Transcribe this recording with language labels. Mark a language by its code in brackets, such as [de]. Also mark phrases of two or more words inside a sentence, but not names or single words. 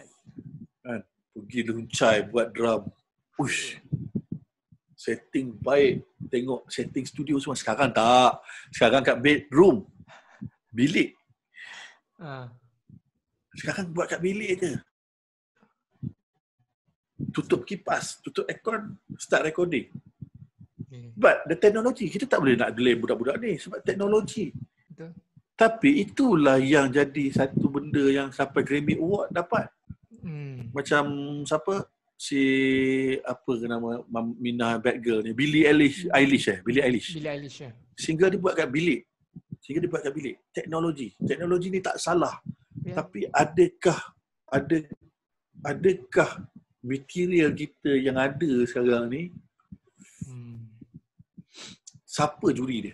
[ms] Kan? Pergi luncai buat drum. Setting baik. Tengok setting studio semua. Sekarang tak. Sekarang kat bedroom. Bilik. Sekarang buat kat bilik je. Tutup kipas, tutup aircon, [en] start recording. But the technology, [ms] kita tak boleh nak delay budak-budak ni sebab teknologi. Betul. Tapi itulah yang jadi satu benda yang sampai Grammy Award dapat. Macam siapa? si apa ke nama Mina Bad Girl ni, Billie Eilish. Billie Eilish. Billie Eilish. Single dia buat kat bilik. Teknologi ni tak salah. Ya. Tapi adakah material kita yang ada sekarang ni, siapa juri dia?